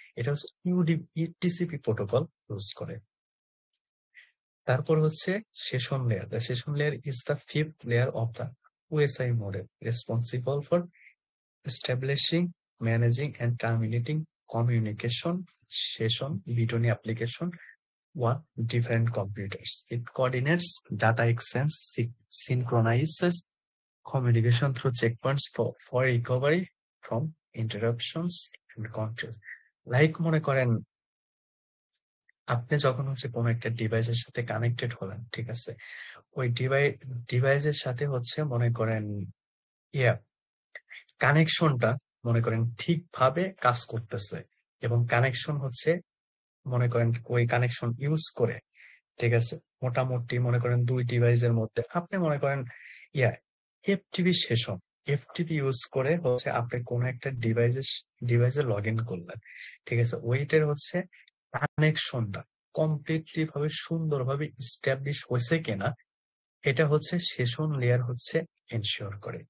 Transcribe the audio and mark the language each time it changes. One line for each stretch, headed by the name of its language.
Bangla: এটা হচ্ছে TCP protocol use করে। তারপর হচ্ছে session layer.
English: The session layer is the fifth layer of the OSI model, responsible for establishing, managing, and terminating communication session between application on different computers. It coordinates data exchange, synchronizes communication through checkpoints for recovery from interruptions and control.
Bangla: Like মনে করেন আপনি যখন হচ্ছে কোনো একটা ডিভাইসের সাথে connected হলেন, ঠিক আছে, ওই ডিভাইসের সাথে হচ্ছে মনে করেন ইয়া কানেকশনটা মনে করেন ঠিকভাবে কাজ করতেছে, এবং কানেকশন হচ্ছে মনে করেন ওই কানেকশন ইউজ করে, ঠিক আছে, মোটামুটি মনে করেন দুই ডিভাইসের মধ্যে আপনি মনে করেন ইয়া এফটিপি সেশন, এফটিপি ইউজ করে হচ্ছে আপনি কোন একটা ডিভাইসে লগ ইন করলেন, ঠিক আছে, ওইটার হচ্ছে কানেকশনটা কমপ্লিটলি ভাবে সুন্দরভাবে ইস্টাবলিশ হয়েছে কিনা, এটা হচ্ছে সেশন লেয়ার হচ্ছে এনশিওর করে।